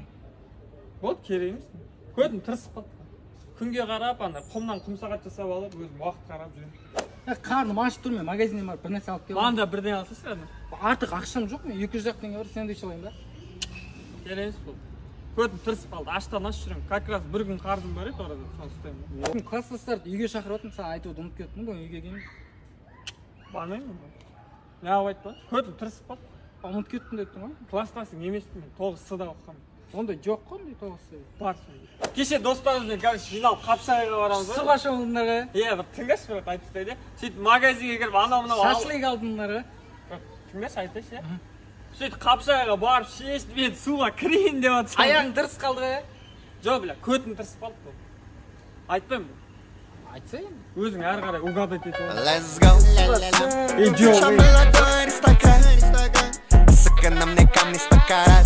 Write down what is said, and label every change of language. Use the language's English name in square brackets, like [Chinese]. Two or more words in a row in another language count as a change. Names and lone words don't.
[Kazakh] Вот, керек емес. Көзім тырысып қалды. Күнге қарап, құмнан құм сағат жасап алып, өзім уақыт қарап жүрем. Қарным ашып тұрмын, магазиннен барып бір нәрсе алып келдім. Маған да бірден алсайшы, әні. Артық ақшам жоқ, мен 200 ақ теңге бар, сэндвич алайын ба? Керек емес бұл. Көзім тырысып қалды, аштан аш жүрем. [Russian] Как раз [Kazakh] бір күн қарызым бар еді орада, соны ұстаймын. Класстастарды үйге шақырып отырмын, саған айтуды ұмытып кеттім, бүгін үйге келмеймін. Бармаймын ба? Не алып айтпа? Көзім тырысып қалды. Ұмытып кеттім деп тұрмын. Класстасың емеспін мен, 9С-да оқығанмын. Ондай жоқ қой, ондай 9С. Бар сонда. Кеше достарымызбен, короче, жиналып Қапшағайға барамыз. Суға шомылдыңдар. Бір тыңдашы, бірақ айтып тастайды. Сөйтіп магазинге кіріп анау-мынау шашлык алдыңдар. Тыңдашы, айтайшы. Сөйтіп Қапшағайға барып шешіп, мен суға кірейін деп жатсам. Аяғың дұрыс қалды ғой. Жоқ, бля, көтім тырысып қалды бұл. Айтпаймын. Айтса енді. Өзің әрі қарай угадать етіп ал. [English] Let's go. [Russian] Идём. Молодой аристократ. Сука, на мне камни стакарат.